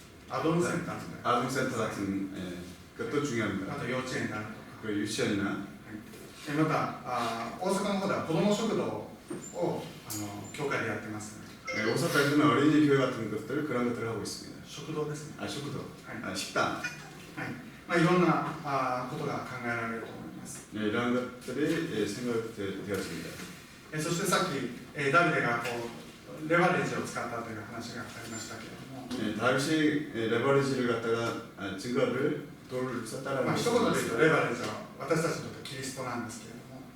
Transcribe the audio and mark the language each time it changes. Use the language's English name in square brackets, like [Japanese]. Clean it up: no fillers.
[Japanese] アドンセンターみたいな、 [Korean] 아동센터 같은 것도 あ 중요합니다. [Japanese] と幼稚園があるとか、 [Korean] 그리고 유치원이나 [Japanese] また大阪の方では子ども食堂を教会でやってますね。 [Korean] 오사카에서는 어린이 교회 같은 것들 그런 것들을 하고 있습니다. [Japanese] 食堂ですね。 [Korean] 식구도, [Japanese] はい、 [Korean] 식당 [Japanese] いろんなことが考えられると思います。 [Korean] 이런 것들이 생각되었습니다. [Japanese] そしてさっきダビデがレバレッジを使ったという話がありましたけれども、 [Korean] 다윗이 레버리지를 갖다가 증거를 돌을 썼다라는 [Japanese] 一言で言うとレバレッジは私たちにとってキリストなんですけれども、